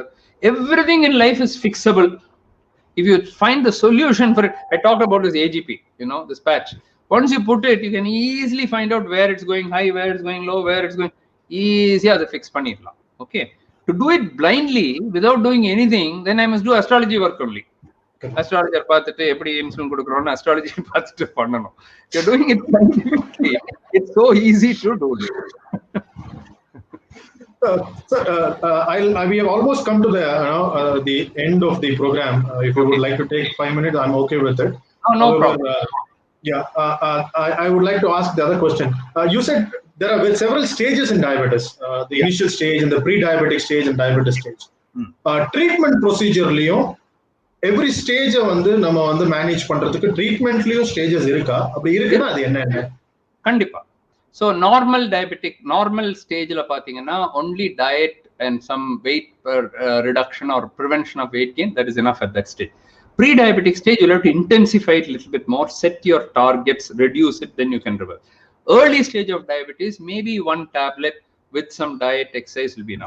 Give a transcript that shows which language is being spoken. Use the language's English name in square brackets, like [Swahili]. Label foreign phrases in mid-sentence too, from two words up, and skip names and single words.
[English] Everything in life is fixable. If you find the solution for it, I talked about this AGP, this patch. Once you put it, you can easily find out where it's going high, where it's going low, where it's going easy as a fix panidla. Okay. To do it blindly without doing anything, then I must do astrology work only. [Tamil] அஸ்ட்ராலஜர் பாத்திட்டே எப்படி இன்சுலின் குடுக்கிறோனா அஸ்ட்ராலஜி பாத்திட்டே பண்ணணும். [English] You're doing it scientifically. It's so easy to do it. Sir, we have almost come to the end of the program. If you would like to take 5 minutes, I'm okay with it. No problem. I would like to ask the other question. You said there are several stages in diabetes. The initial stage and the pre-diabetic stage and diabetes stage. Treatment procedure [Tamil] liyum [English] every stage [Tamil] வந்து நம்ம வந்து மேனேஜ் பண்றதுக்கு ட்ரீட்மென்ட்லயும் ஸ்டேஜஸ் இருக்கா? அப்படி இருக்குன்னா அது என்ன? கண்டிப்பா. [English] So normal diabetic, normal [Tamil] stageல பாத்தீங்கன்னா [English] only diet and some weight reduction or prevention of weight gain, that is enough at that stage. Pre-diabetic stage, you'll have to intensify it a little bit more, set your targets, reduce it, then you can reverse. Early stage of diabetes, maybe 1 tablet with some diet, exercise will be enough.